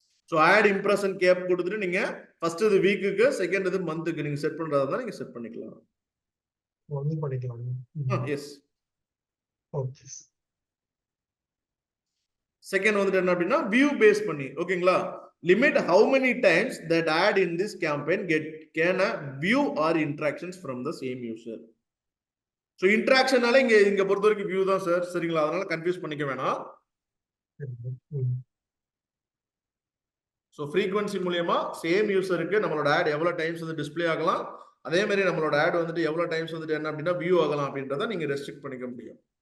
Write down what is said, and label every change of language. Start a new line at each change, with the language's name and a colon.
Tamil: So add impression gap கொடுத்துட்டு நீங்க first இது வீக்குக்கு, செகண்ட் இது மந்த்துக்கு நீங்க செட் பண்றதா இருந்தா நீங்க செட் பண்ணிக்கலாம். ஒன்னு பண்ணிக்கலாம்.
English: Yes. Okay.
Tamil: செகண்ட் வந்துட்டு என்ன அப்படின்னா வியூ பேஸ் பண்ணி. ஓகேங்களா?
English: limit how many times that ad in this campaign can view or interactions from the same user.
Tamil: So interactionனால இங்க பொறுத்த வரைக்கும் view தான் சார், சரிங்களா? அதனால கன்ஃபியூஸ் பண்ணிக்க வேணாம். So frequency மூலமா சேம் யூசருக்கு நம்மளோட ad எவ்வளவு டைம்ஸ் வந்து டிஸ்ப்ளே ஆகலாம், அதே மாதிரி நம்மளோட ஆட் வந்துட்டு எவ்வளவு டைம்ஸ் வந்துட்டு என்ன அப்படின்னா வியூ ஆகலாம் அப்படின்றத நீங்க ரெஸ்ட்ரிக்ட் பண்ணிக்க முடியும்.